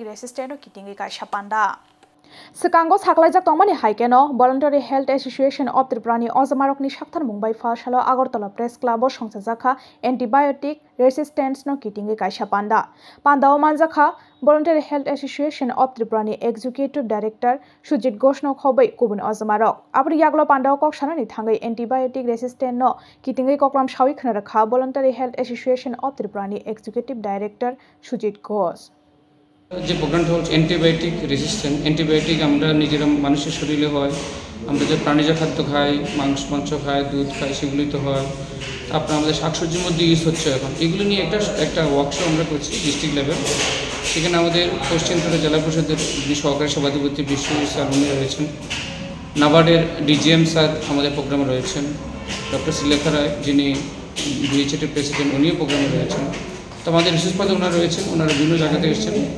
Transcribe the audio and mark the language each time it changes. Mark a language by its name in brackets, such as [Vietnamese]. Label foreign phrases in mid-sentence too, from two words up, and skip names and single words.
[Kok Borok] resistant kitingi kaisa panda Sekango saklaijak tongmani haikeno Voluntary Health Association of Tripura Ozamarokni shakthar mungbai phashalo Agartala Press Club songsajaka [English] antibiotic resistance [Kok Borok] no kitingi kaisa pandao manjaka Voluntary Health Association of Tripura [English] Executive Director [Kok Borok] Sujit Ghosh no khobai kubun ozamarok abri yaglo pandao kok sanani thangai [English] antibiotic resistant [Kok Borok] no kitingai koklam shawi khnarakha Voluntary Health Association of Tripura [English] Executive Director [Kok Borok] Sujit Ghosh [Bangla] যে প্রোগ্রামটা হচ্ছে [English] antibiotic resistant antibiotic [Bangla] আমরা নিজেরা মানুষের শরীরে হয় আমরা যে প্রাণীজ খাদ্য খাই মাংস খাই দুধ খাই সেগুলি তো হয় তারপরে আমাদের শাকসবজির মধ্যে ইউজ হচ্ছে এখন এগুলো নিয়ে একটা ওয়ার্কশপ আমরা করছি [English] district level [Bangla] সেখানে আমাদের পশ্চিম ত্রিপুরা জেলা পরিষদের যিনি সহকারী সভাধিপতি বিশ্বজিৎ স্যার উনি রয়েছেন নাবার্ডের ডিজিএম স্যার আমাদের প্রোগ্রামে রয়েছেন ডক্টর শ্রীলেখা রায় যিনি বিএচএটির প্রেসিডেন্ট উনিও প্রোগ্রামে রয়েছেন তো আমাদের বিশেষ পদে ওনারা রয়েছেন ওনারা বিভিন্ন জায়গাতে এসেছেন